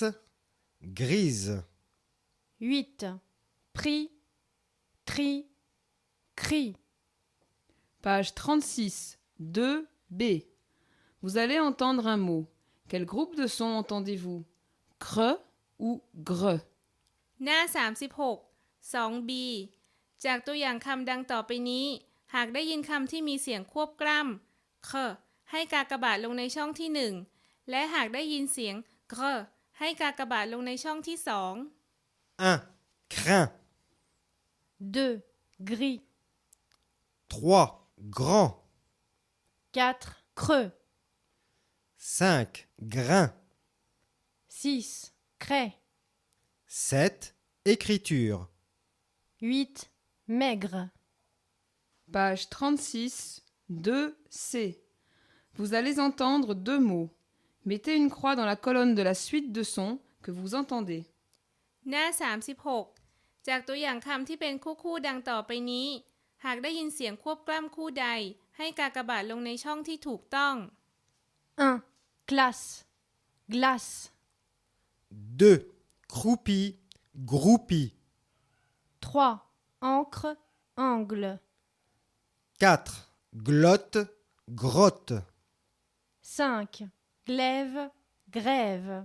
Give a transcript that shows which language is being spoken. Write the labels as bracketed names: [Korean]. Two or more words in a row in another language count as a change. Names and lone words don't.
[French] Grise. 8. Pris, tri, cri. Page 36. 2b. Vous allez entendre un mot. Quel groupe de sons entendez-vous? Cre ou gre? [Thai] หน้า 36 2b จากตัวอย่างคำดังต่อไปนี้ หากได้ยินคำที่มีเสียงควบกล้ำเคให้กากบาทลงในช่องที่ 1 และหากได้ยินเสียงเกรให้กากบาทลงในช่องที่ 2 [French] 1. Crin. 2. gris. 3. Grand. 4. Creux. 5. Grain. 6. Craie. 7. Écriture. 8. Maigre. Page 36, 2C. Vous allez entendre 2 mots. Mettez une croix dans la colonne de la suite de sons que vous entendez. [Thai] หน้า 36 จากตัวอย่างคำที่เป็นคู่ๆดังต่อไปนี้ หากได้ยินเสียงควบกล้ำคู่ใด ให้กากบาทลงในช่องที่ถูกต้อง [French] 1. Classe. Glace. 2. Croupi. Groupi. 3. Encre. Angle. 4. Glotte. Grotte. 5. Glaive. Grève.